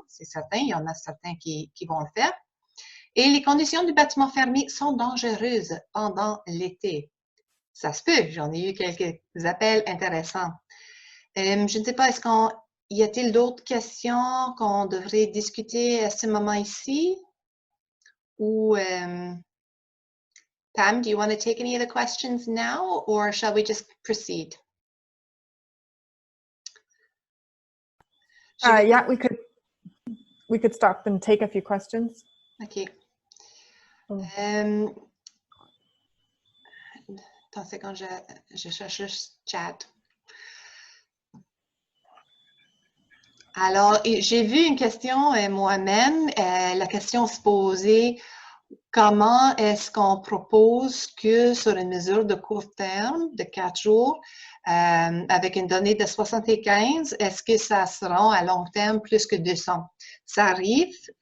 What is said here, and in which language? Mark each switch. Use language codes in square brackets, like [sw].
[fr] C'est certain, il y en a certains qui vont le faire. Et les conditions du bâtiment fermé sont dangereuses pendant l'été. Ça se peut, j'en ai eu quelques appels intéressants. Je ne sais pas, y a-t-il d'autres questions qu'on devrait discuter à ce moment ici? [en] Ou Pam, do you want to take any of the questions now, or shall we just proceed? Yeah, we could stop and take a few questions. OK. Oh. [fr] Attends, c'est quand je cherche le chat. Alors, j'ai vu une question moi-même. La question se posait, comment est-ce qu'on propose que sur une mesure de court terme, de 4 jours, avec une donnée de 75, est-ce que ça sera à long terme plus que 200? Ça arrive.